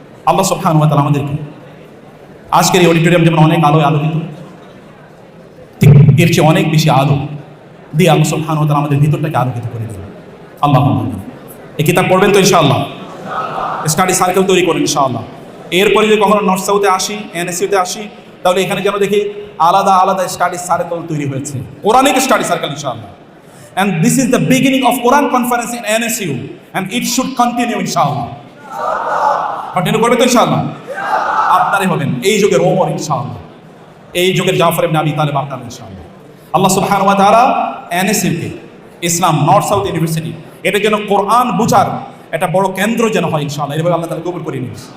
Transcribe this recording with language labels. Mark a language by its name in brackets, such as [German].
[Bangla] আল্লাহ সুবহানাহু ওয়া তাআলা আমাদেরকে আজকের এই অডিটোরিয়াম যেমন অনেক আলোয় আলোকিত, ঠিক এর চেয়ে অনেক বেশি আলো দিয়ে আল্লাহ সুবহানাহু ওয়া তাআলা আমাদের ভিতরটাকে আলোকিত করে দেবেন। আল্লাহ এই কিতাব পড়বেন তো ইনশাআল্লাহ, স্টাডি সার্কেল তৈরি করেন ইনশাআল্লাহ। এরপরে যদি কখনো নর্থ সাউথে আসি, এনএসইউতে আসি, তাহলে এখানে যেন দেখি আলাদা আলাদা স্টাডি সার্কেল তৈরি হয়েছে, কোরআনিক স্টাডি সার্কেল ইনশাআল্লাহ। [English] And this is the beginning of Quran conference in NSU, and it should continue ইনশাআল্লাহ। [Bangla] কন্টিনিউ করবে তো ইনশাআল্লাহ, আপনারাই হবেন এই যুগের ওমর ইনশাআল্লাহ, এই যুগের জাফর ইবনে আবি তালেব আপনারা ইনশাআল্লাহ। আল্লাহ সুবহানাহু ওয়া তাআলা এনএসইউকে, ইসলাম নর্থ সাউথ ইউনিভার্সিটি, এটা যেন কোরআন বুঝার একটা বড় কেন্দ্র যেন হয় ইনশাআল্লাহ, এভাবে আল্লাহ তাআলা কবুল করে নিন।